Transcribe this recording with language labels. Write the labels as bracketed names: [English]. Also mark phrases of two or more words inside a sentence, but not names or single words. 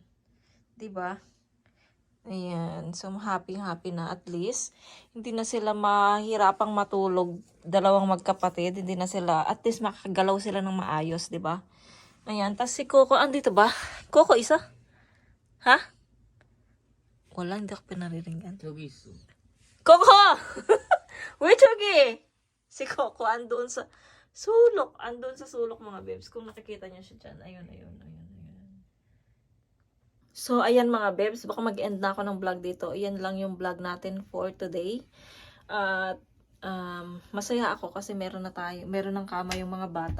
[Filipino] 'Di ba? Ayan. So, happy na at least. Hindi na sila mahirapang matulog. Dalawang magkapatid. Hindi na sila, at least makakagalaw sila ng maayos, 'di ba? Ayan. Tapos si Coco, andito ba? Coco, isa? Ha? Wala, hindi ako pinaririnig. [Korean] 저기 있어. [English] Coco! Where Chogi? [Filipino] Si Coco, andun sa sulok. Andun sa sulok mga babes. Kung nakikita niyo siya dyan. Ayun. So, ayan mga babes. Baka mag-end na ako ng vlog dito. Ayan lang yung vlog natin [English] for today. [Filipino] At masaya ako kasi meron ng kama yung mga bata.